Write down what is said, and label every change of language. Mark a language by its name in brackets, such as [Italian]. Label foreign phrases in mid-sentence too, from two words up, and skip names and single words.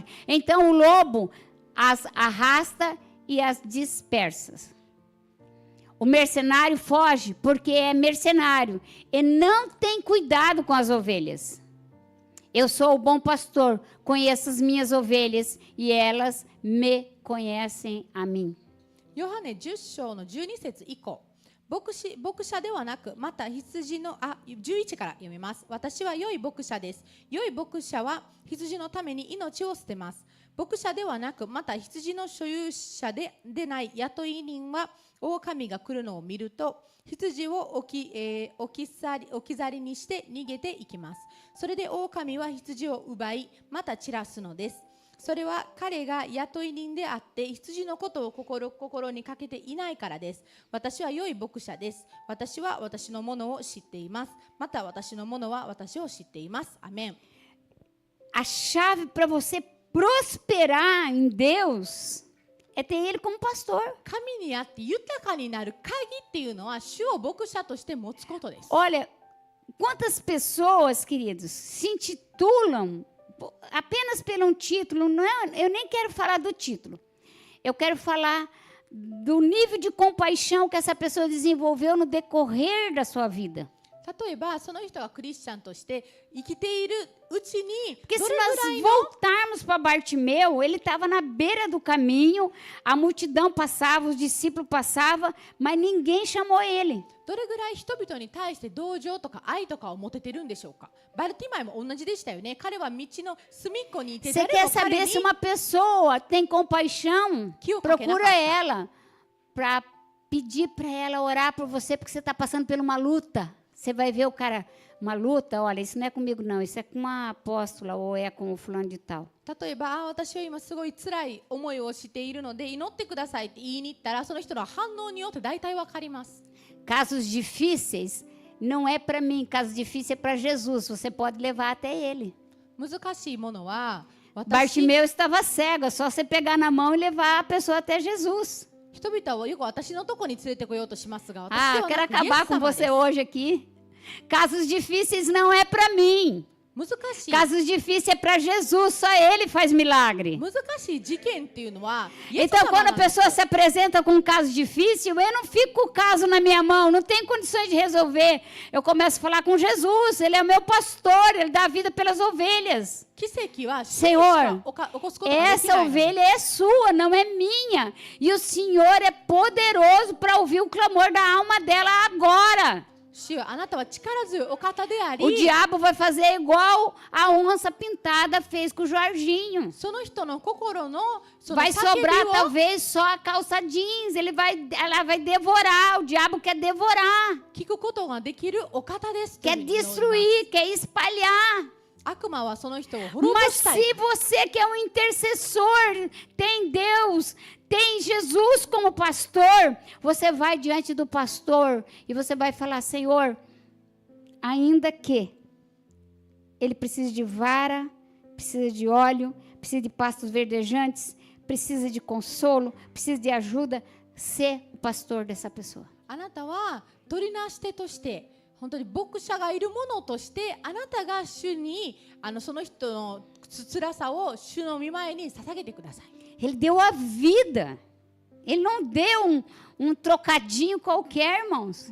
[Portuguese] Então o lobo as arrasta e as dispersa. O mercenário foge porque é mercenário e não tem cuidado com as ovelhas. Eu sou o bom pastor, conheço as minhas ovelhas e elas me conhecem a mim. [Japanese] ヨハネ10章の12節以降、牧者ではなく、また羊の11から読みます。私は良い牧者です。良い牧者は羊のために命を捨てます。牧者ではなく、また羊の所有者でない雇い人は、狼が来るのを見ると、羊を置き去りにして逃げていきます。それで狼は羊を奪い、また散らすのです。それは彼が雇い人であって羊のことを心にかけていないからです。私は良い牧者です。私は私のものを知っています。また私のものは私を知っています。アメン。 [Portuguese] A chave para você prosperar em Deus é ter Ele como pastor. [Japanese] 神にあって豊かになる鍵っていうのは主を牧者として持つことです。 [Portuguese] Olha, quantas pessoas, queridos, se intitulam apenas pelo título, não é, eu nem quero falar do título. Eu quero falar do nível de compaixão que essa pessoa desenvolveu no decorrer da sua vida. [Japanese] 例えばその人がクリスチャンとして生きているうちに [Portuguese] Porque se nós voltarmos para Bartimeu, ele estava na beira do caminho, a multidão passava, os discípulos passavam, mas ninguém chamou ele. [Japanese] どれぐらい人々に対して同情とか愛とかを持ててるんでしょうか。バルティマイも同じでしたよね。彼は道の隅っこにいて [Portuguese] Você [Japanese] 誰 [Portuguese] quer [Japanese] も彼 [Portuguese] saber [Japanese] に [Portuguese] se uma pessoa tem compaixão? Procura ela para pedir para ela orar por você porque você está passando por uma luta. Você vai ver o cara, uma luta, olha, isso não é comigo não, isso é com uma apóstola ou é com o fulano de tal. [Japanese] 例えば、私は今すごい辛い思いをしているので祈ってくださいって言いに行ったら、その人の反応によって大体わかります。 [Portuguese] Casos difíceis não é para mim, casos difíceis é para Jesus, você pode levar até ele. [Japanese] 難しいものは、 [Portuguese] Bartimeu estava cego, é só você pegar na mão e levar a pessoa até Jesus. [Japanese] 人々はよく私のとこに連れてこようとしますが、私 [Portuguese] Ah, [Japanese] では [Portuguese] quero [Japanese] なくイエ [Portuguese] acabar [Japanese] ス [Portuguese] com [Japanese] 様で [Portuguese] você [Japanese] す。 [Portuguese] hoje aqui. Casos difíceis não é para mim. [Japanese] 難しい [Portuguese] Casos difíceis é para Jesus, só ele faz milagre. [Japanese] 難しい事件っていうのは、イエス [Portuguese] Então, [Japanese] 様 [Portuguese] quando [Japanese] な [Portuguese] a [Japanese] んです。 [Portuguese] pessoa se apresenta com um caso difícil, eu não fico com o caso na minha mão, não tenho condições de resolver. Eu começo a falar com Jesus, ele é o meu pastor, ele dá a vida pelas ovelhas. [Japanese] 奇跡は主 [Portuguese] Senhor, [Japanese] しか起こすことができない [Portuguese] essa [Japanese] ので [Portuguese] ovelha é sua, não é minha. E o Senhor é poderoso para ouvir o clamor da alma dela agora. [Japanese] 主よ、あなたは力強いお方であり、 [Portuguese] O diabo vai fazer igual a onça pintada fez com o Jorginho. [Japanese] その人の心のその [Portuguese] Vai [Japanese] 叫び [Portuguese] sobrar [Japanese] を [Portuguese] talvez só a calça jeans, ela vai devorar, o diabo quer devorar, [Japanese] 聞くことができるお方ですと [Portuguese] quer [Japanese] いうふうに思います。 [Portuguese] destruir, quer espalhar. [Japanese] 悪魔はその人を滅ぼ [Portuguese] Mas [Japanese] したい。 [Portuguese] se você que é um intercessor, tem Deus, tem Jesus como pastor, você vai diante do pastor e você vai falar, Senhor, ainda que ele precise de vara, precisa de óleo, precisa de pastos verdejantes, precisa de consolo, precisa de ajuda, ser o pastor dessa pessoa. [Japanese] あなたは取りなし手として本当に牧者がいるものとしてあなたが主にその人の辛さを主の御前に捧げてください。 [Portuguese] Ele deu a vida. Ele não deu um trocadinho qualquer, irmãos.